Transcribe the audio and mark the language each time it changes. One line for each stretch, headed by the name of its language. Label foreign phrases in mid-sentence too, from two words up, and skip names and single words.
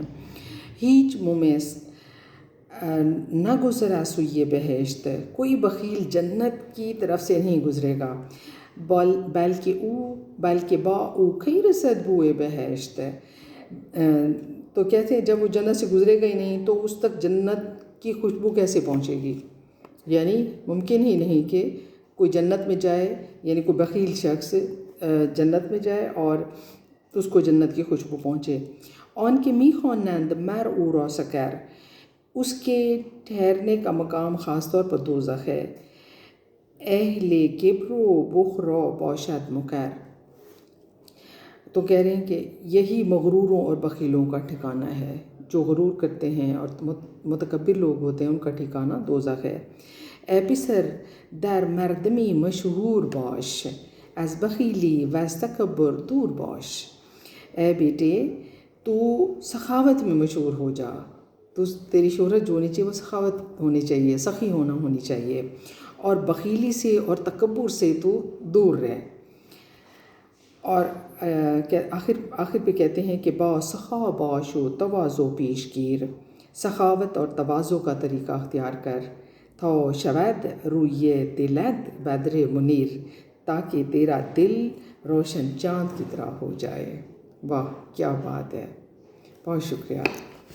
Persian: ہیچ ممیز نہ گزرا سوئے بہشت،
Urdu: کوئی بخیل جنت کی طرف سے نہیں گزرے گا، بلکہ
Persian: با او کی رسد بوئے بہشت،
Urdu: تو کہتے ہیں جب وہ جنت سے گزرے گا ہی نہیں تو اس تک جنت کی خوشبو کیسے پہنچے گی؟ یعنی ممکن ہی نہیں کہ کوئی جنت میں جائے، یعنی کوئی بخیل شخص جنت میں جائے اور اس کو جنت کی خوشبو پہنچے۔
Persian: آن کے می خوانند مر او را سکر،
Urdu: اس کے ٹھہرنے کا مقام خاص طور پر دوزخ ہے۔
Persian: اہل کبر و بخل را باشد مکر،
Urdu: تو کہہ رہے ہیں کہ یہی مغروروں اور بخیلوں کا ٹھکانہ ہے، جو غرور کرتے ہیں اور متکبر لوگ ہوتے ہیں ان کا ٹھکانہ دوزخ ہے۔
Persian: اے پسر در مردمی مشہور باش، از بخیلی وز تکبر دور باش،
Urdu: اے بیٹے تو سخاوت میں مشہور ہو جا، تیری شہرت جو ہونی چاہیے وہ سخاوت ہونی چاہیے، سخی ہونی چاہیے، اور بخیلی سے اور تکبر سے تو دور رہ۔ اور آخر پہ کہتے ہیں کہ
Persian: با سخا باش و تواضع پیش گیر،
Urdu: سخاوت اور تواضع کا طریقہ اختیار کر،
Persian: تا شود روی دلت بدر منیر،
Urdu: تاکہ تیرا دل روشن چاند کی طرح ہو جائے۔ واہ کیا بات ہے، بہت شکریہ۔